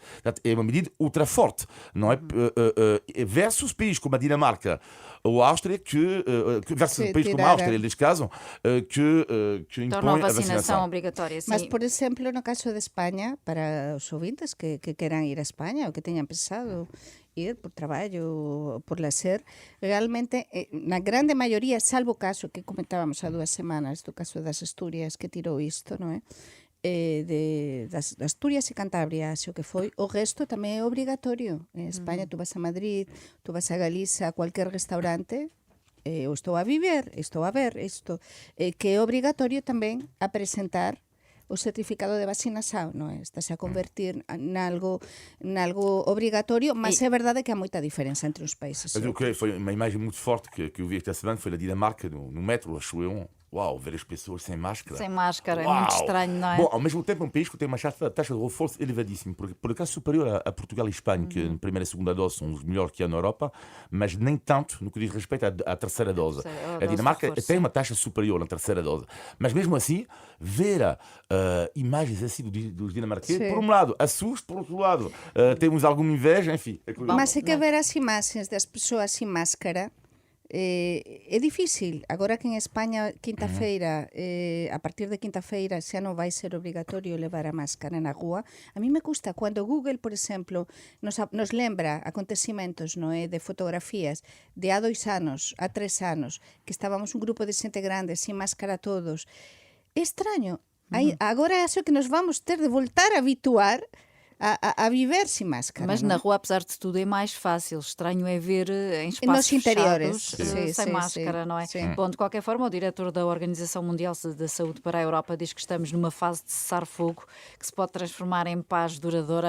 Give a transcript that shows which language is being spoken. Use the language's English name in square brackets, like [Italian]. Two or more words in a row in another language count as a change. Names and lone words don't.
[Portuguese] É uma medida ultra forte, não é? Versus países como a Dinamarca ou a Áustria, versus países como a Áustria, neste caso, que impõem a vacinação obrigatória. Sim. [Galician] Mas, por exemplo, no caso de Espanha, para os ouvintes que queiran ir a Espanha ou que teñan pensado ir por traballo, por lazer, realmente, na grande maioría, salvo o caso que comentábamos há 2 semanas, do caso das Asturias que tirou isto, non é? Das Asturias e Cantabria, o que foi, o resto tamén é obrigatorio. [Spanish] En España, tú vas a Madrid, tú vas a Galiza, a cualquier restaurante, [Galician] eu estou a ver isto, que é obrigatorio tamén a presentar o [Portuguese] certificado de vacinação, [Galician] non é? Estase a convertir nalgo obrigatorio, mas é verdade que há moita diferença entre os países. [Portuguese] Mas o que foi uma imagem muito forte que eu vi esta semana foi a Dinamarca, no metro, acho eu. Uau, ver as pessoas sem máscara. Sem máscara, é muito estranho, não é? Bom, ao mesmo tempo, um país que tem uma taxa de reforço elevadíssima, por acaso superior a Portugal e Espanha, que na primeira e segunda dose são os melhores que há na Europa, mas nem tanto no que diz respeito à terceira dose. A Dinamarca tem uma taxa superior na terceira dose. Mas mesmo assim, ver imagens assim dos dinamarqueses, por um lado, assusta, por outro lado, temos alguma inveja, enfim. Mas é que ver as imagens das pessoas sem máscara é difícil. [Galician] Agora que en España quinta-feira, a partir de quinta-feira xa non vai ser obrigatorio levar a máscara na rúa, a mí me custa cando Google, por exemplo, nos lembra acontecimentos, non é, de fotografías de há 2 anos, há 3 anos, que estábamos un grupo de xente grande sin máscara todos. É extraño. [Portuguese] Agora acho que nos vamos ter de voltar a habituar a viver sem máscara. Mas não na é? rua, apesar de tudo, é mais fácil. Estranho é ver em espaços Nos interiores, fechados sim, sem sim, máscara, sim, não é? sim. Bom, de qualquer forma, o diretor da Organização Mundial da Saúde para a Europa diz que estamos numa fase de cessar-fogo que se pode transformar em paz duradoura.